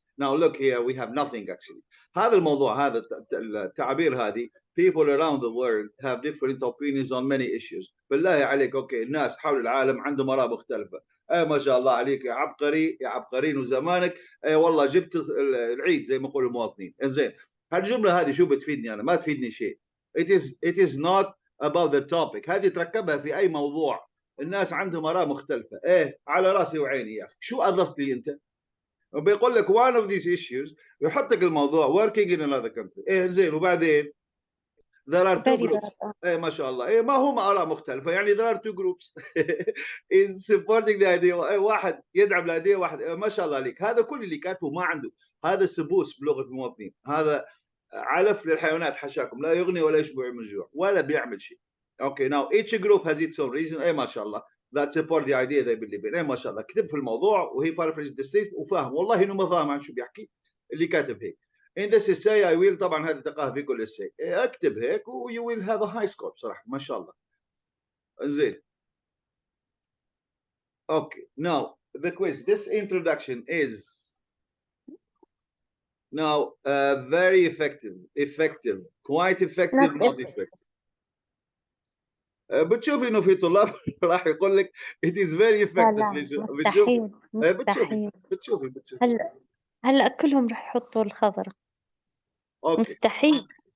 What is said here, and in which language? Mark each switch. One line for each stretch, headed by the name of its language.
English: Now look here, we have nothing actually.
Arabic: هذا الموضوع هذا التعابير هذه
English: people around the world have different opinions on many issues.
Arabic: بالله عليك اوكي الناس حول العالم عندهم آراء مختلفة. ما شاء الله عليك يا عبقري يا عبقرين وزمانك. والله جبت العيد زي ما يقولوا المواطنين. انزين هالجملة هذه شو بتفيدني أنا؟ ما تفيدني شيء.
English: It is not about the topic.
Arabic: هذه تركبها في أي موضوع. الناس عندهم آراء مختلفة. على راسي وعيني يا أخي. شو أضفت لي أنت؟ وبيقول لك
English: one of these issues
Arabic: يحطك الموضوع working in another country. زين وبعدين
English: there are two groups.
Arabic: ما شاء الله. ما هم آراء مختلفة يعني
English: there are two groups is supporting the idea.
Arabic: واحد يدعم الأيديا واحد. ما شاء الله عليك. هذا كل اللي كاتبه ما عنده. هذا سبوس بلغة المواطنين. هذا علف للحيوانات حشاكم لا يغني ولا يشبع من جوع ولا بيعمل شيء.
English: Okay now each group has its own reason.
Arabic: ما شاء الله
English: that support the idea they believe in.
Arabic: ما شاء الله كتب في الموضوع وهي
English: paraphrase the state
Arabic: وفاهم. والله انه ما فاهم عن شو بيحكي اللي كاتب هيك.
English: In this essay I will
Arabic: طبعا هذه تلقاها في كل
English: essay.
Arabic: اكتب هيك و
English: you will have a high score
Arabic: بصراحة ما شاء الله. زين.
English: Okay now the quiz. This introduction is Now, very effective, quite effective, not effective.
Arabic: بتشوفي انه في طلاب راح يقول لك
English: it is very effective.
Arabic: مستحيل بتشوفي مستحيل. هلا كلهم راح يحطوا الخضرة. اوكي. مستحيل.